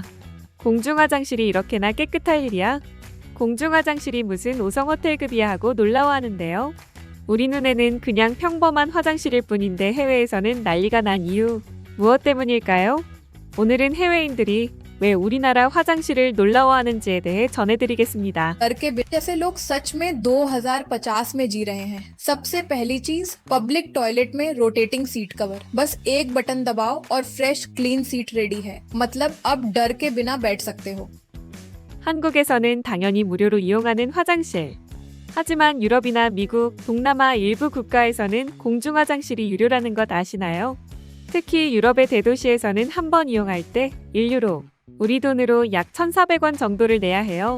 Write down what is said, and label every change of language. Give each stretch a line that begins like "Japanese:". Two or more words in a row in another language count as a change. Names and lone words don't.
Korean: 공중화장실이 이렇게나 깨끗할 일이야? 공중화장실이 무슨 5성 호텔급이야 하고 놀라워하는데요. 우리 눈에는 그냥 평범한 화장실일 뿐인데 해외에서는 난리가 난 이유, 무엇 때문일까요? 오늘은 해외인들이 왜 우리나라 화장실을 놀라워하는지에 대해 전해드리겠습니다.
Hindi: डर के जैसे लोग सच में 2050 में जी रहे हैं। सबसे पहली चीज
English: public toilet
Hindi: में
English: rotating seat cover,
Hindi: बस एक बटन दबाओ और
English: fresh clean seat ready
Hindi: है। मतलब अब डर के बिना बैठ सकते हो।
Korean: 한국에서는 당연히 무료로 이용하는 화장실. 하지만 유럽이나 미국, 동남아 일부 국가에서는 공중화장실이 유료라는 것 아시나요? 특히 유럽의 대도시에서는 한 번 이용할 때 1유로, 우리 돈으로 약 1,400원 정도를 내야 해요.